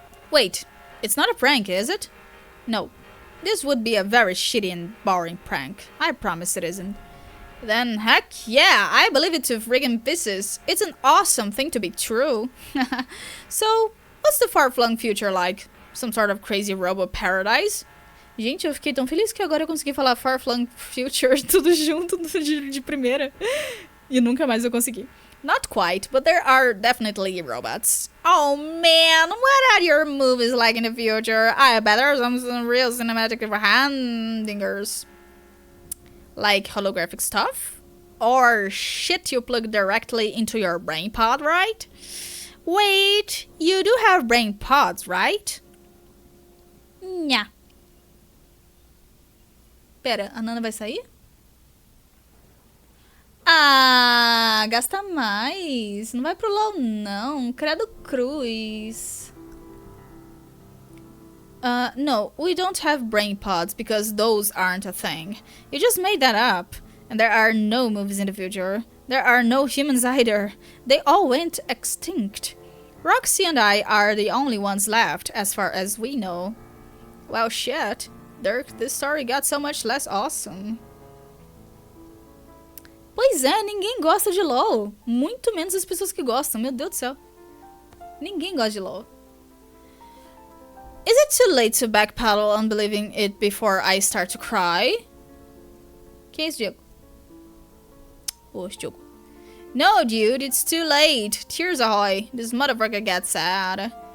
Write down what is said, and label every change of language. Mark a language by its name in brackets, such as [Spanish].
[English] Wait, it's not a prank, is it? No. This would be a very shitty and boring prank. I promise it isn't. Then heck yeah, I believe it to friggin' pieces. It's an awesome thing to be true. So, what's the far-flung future like? Some sort of crazy robo paradise? [Portuguese] Gente, eu fiquei tão feliz que agora eu consegui falar far-flung future tudo junto de primeira. E nunca mais eu consegui. [English] Not quite, but there are definitely robots. Oh man, what are your movies like in the future? I bet there's some real cinematic handingers. Like holographic stuff? Or shit you plug directly into your brain pod, right? Wait, you do have brain pods, right? Yeah. [Portuguese] Pera, a Nana vai sair? Ah, gasta mais. Não vai pro LOL, não. Credo cruz. [English] No, we don't have brain pods because those aren't a thing. You just made that up. And there are no movies in the future. There are no humans either. They all went extinct. Roxy and I are the only ones left, as far as we know. Well, shit. Dirk, this story got so much less awesome. [Portuguese] Pois é, ninguém gosta de LOL. Muito menos as pessoas que gostam, meu Deus do céu. Ninguém gosta de LOL. [English] Is it too late to backpedal on believing it before I start to cry? [Portuguese] Quem é esse Diego? Esse Diego. [English] No, dude, it's too late. Tears ahoy. This motherfucker gets sad.